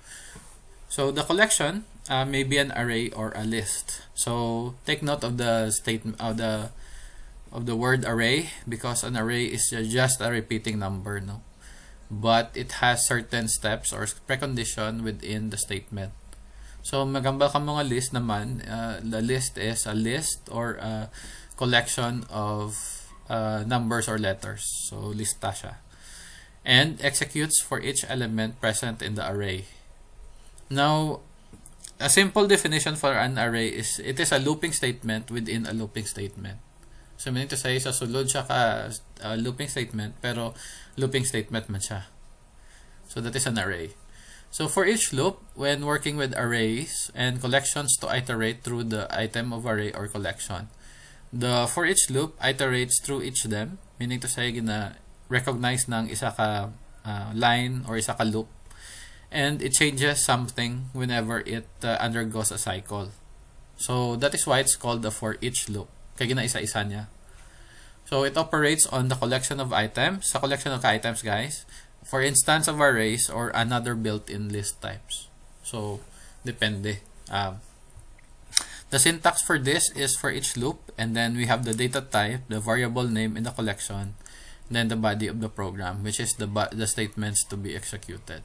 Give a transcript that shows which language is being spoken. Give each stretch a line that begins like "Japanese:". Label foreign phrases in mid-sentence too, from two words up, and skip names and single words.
English: So the collection may be an array or a list. So take note of the statement of the word array, because an array is just a repeating number, no? But it has certain steps or precondition within the statement.
Hiligaynon: So magambal ka mga list naman,
English: the list is a list or a collection of numbers or letters.
Hiligaynon: So lista siya.
English: And executes for each element present in the array. Now, a simple definition for an array is it is a looping statement within a looping statement. So, meaning to say,
Hiligaynon: sa sulod siya ka
English: looping statement,
Hiligaynon: pero
English: looping statement
Hiligaynon: man siya.
English: So, that is an array. So, for each loop, when working with arrays and collections to iterate through the item of array or collection, the for each loop iterates through each them, meaning to say, recognize
Hiligaynon: ng isa ka
English: line or
Hiligaynon: isa ka
English: loop, and it changes something whenever it undergoes a cycle. So, that is why it's called the for each loop.
Hiligaynon: Kaya gina-isa-isa niya.
English: So, it operates on the collection of items. Sa collection of items, guys, for instance of arrays or another built-in list types.
Hiligaynon: So, depende.
English: The syntax for this is for each loop, and then we have the data type, the variable name in the collection, and then the body of the program, which is the statements to be executed.